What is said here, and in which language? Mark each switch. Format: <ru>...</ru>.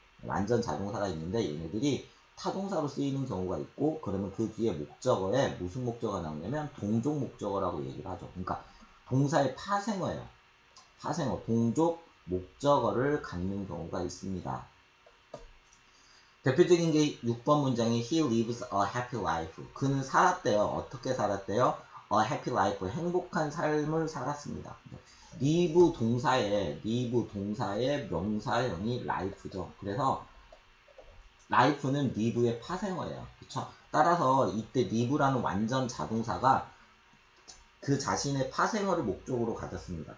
<ko>완전 자동사가 있는데 얘네들이 타동사로 쓰이는 경우가 있고 그러면 그 뒤에 목적어에 무슨 목적어가 나오냐면 동족 목적어라고 얘기를 하죠. 그러니까 동사의 파생어예요. 파생어, 동족 목적어를 갖는 경우가 있습니다. 대표적인 게 6번 문장이</ko> <en>He lives a happy life.</en> <ko>그는 살았대요. 어떻게 살았대요?</ko> <en>A happy life.</en> <ko>행복한 삶을 살았습니다. live 동사의 명사형이 life죠. 그래서 life는 live의 파생어예요. 그쵸? 따라서 이때 live라는 완전 자동사가 그 자신의 파생어를 목적으로 가졌습니다.</ko>